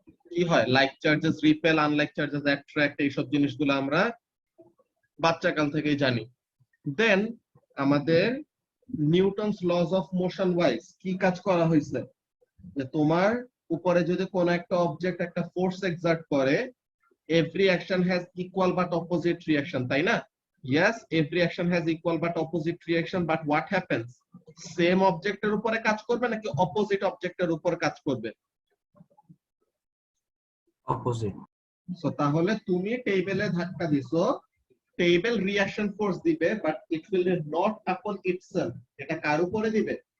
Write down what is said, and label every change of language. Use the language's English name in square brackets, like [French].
[Bangla] কি হয়, [English] like charges repel, unlike charges attract, [Bangla] এইসব জিনিসগুলো আমরা বাচ্চাকাল থেকেই জানি। দেন আমাদের Newton's lodge of motion wise কি কাজ করা হয়েছে, যে তোমার উপরে যদি কোনো একটা অবজেক্ট একটা ফোর্স এক্সার্ট করে, [English] every action has equal but opposite reaction, [Bangla] তাই না? [English] Yes, every action has equal but opposite reaction, but what happens? [Bangla] Same অবজেক্টের উপরে কাজ করবে নাকি অপোজিট অবজেক্টের উপর কাজ করবে? অপোজিট। সো তাহলে তুমি টেবিলে ধাক্কা দিছো, টেবিল রিঅ্যাকশন ফোর্স দিবে, [English] But it will not upon itself. [Bangla] এটা কার উপরে দিবে?